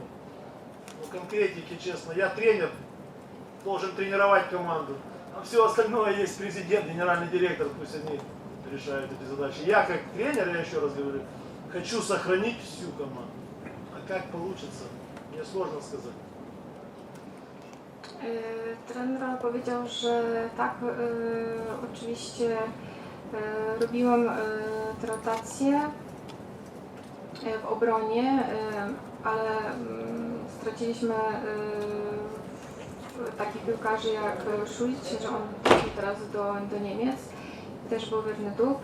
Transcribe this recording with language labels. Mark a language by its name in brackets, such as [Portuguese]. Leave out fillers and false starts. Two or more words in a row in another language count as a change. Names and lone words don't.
[Russian] Но конкретики, честно, я тренер, должен тренировать команду. А все остальное есть президент, генеральный директор, пусть они решают эти задачи. Я как тренер, я еще раз говорю, хочу сохранить всю команду. А как получится, мне сложно сказать. [Polish] Trener powiedział, że tak, oczywiście robiłem te rotacje w obronie, ale straciliśmy takich piłkarzy jak Szulic, że on trafił teraz do Niemiec, też był wierny dób.